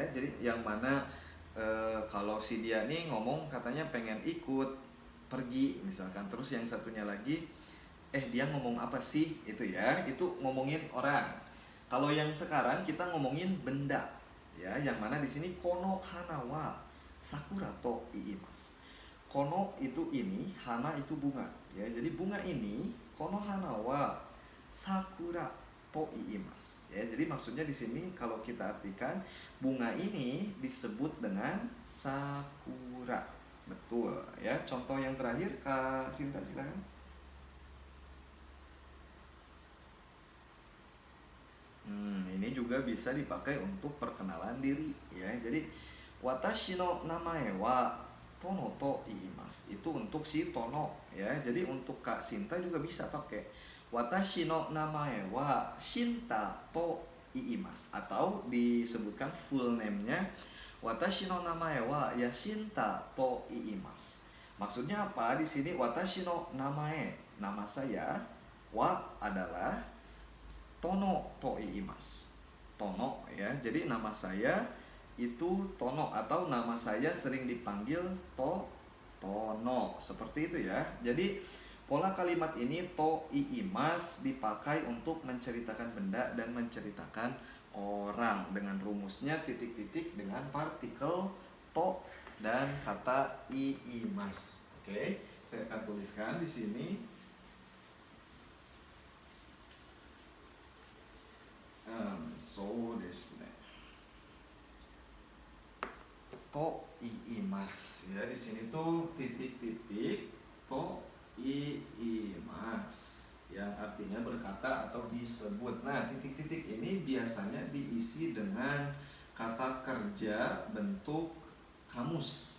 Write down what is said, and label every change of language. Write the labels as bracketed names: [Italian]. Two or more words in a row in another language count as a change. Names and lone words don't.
[Indonesian] Jadi yang mana kalau si dia nih ngomong katanya pengen ikut pergi misalkan, terus yang satunya lagi dia ngomong apa sih itu ya, itu ngomongin orang. Kalau yang sekarang kita ngomongin benda ya, yang mana di sini [Japanese] この花はさくらといいます. [Indonesian] Kono itu ini, hana itu bunga ya. Jadi bunga ini [Japanese] この花はさくらといいます [Indonesian] ya. Jadi maksudnya di sini kalau kita artikan bunga ini disebut dengan sakura. Betul ya. Contoh yang terakhir Kak Sinta silakan. Ini juga bisa dipakai untuk perkenalan diri ya. [Japanese] Jadi 私の名前はトノといいます. [Indonesian] Itu untuk si Tono ya. Jadi untuk Kak Sinta juga bisa pakai [Japanese] 私の名前はシンタといいます, [Indonesian] atau disebutkan [English] full name- [Indonesian] nya [Japanese] 私の名前はヤシンタといいます. [Indonesian] Maksudnya apa di sini? [Japanese] 私の名前, [Indonesian] nama saya, wa adalah [Japanese] トノといいます. [Indonesian] Tono ya. Jadi nama saya itu Tono, atau nama saya sering dipanggil Tono. Seperti itu ya. Jadi pola kalimat ini [Japanese] といいます [Indonesian] dipakai untuk menceritakan benda dan menceritakan orang dengan rumusnya titik-titik dengan partikel to dan kata iimas. Oke, saya akan tuliskan di sini. [Japanese] そうですね. といいます [Indonesian] ya, di sini tuh titik-titik [Japanese] といいます [Indonesian] yang artinya berkata atau disebut. Nah, titik-titik ini biasanya diisi dengan kata kerja bentuk kamus.